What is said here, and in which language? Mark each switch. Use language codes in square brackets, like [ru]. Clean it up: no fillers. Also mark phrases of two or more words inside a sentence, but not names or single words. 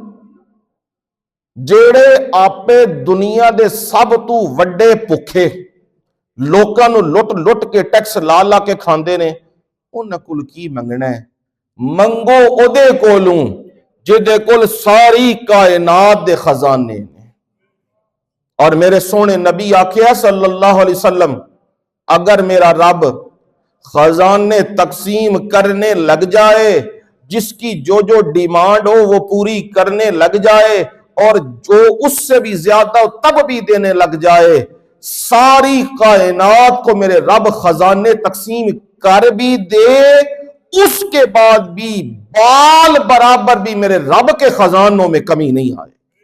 [pa] جیڑے آپے دنیا دے سب تو وڈے بھکھے، لوکاں نو لٹ لٹ کے ٹیکس لا لا کے کھاندے نے، انہاں کول کی منگنا ہے؟ منگو او دے کولوں جدے کول ساری کائنات دے خزانے نے۔ [ur] اور میرے سونے نبی آکھیا [ar] صلی اللہ علیہ وسلم، [ur] اگر میرا رب خزانے تقسیم کرنے لگ جائے، جس کی جو جو ڈیمانڈ ہو وہ پوری کرنے لگ جائے، اور جو اس سے بھی زیادہ ہو تب بھی دینے لگ جائے، ساری کائنات کو میرے رب خزانے تقسیم کر بھی دے، اس کے بعد بھی بال برابر بھی میرے رب کے خزانوں میں کمی نہیں آئے۔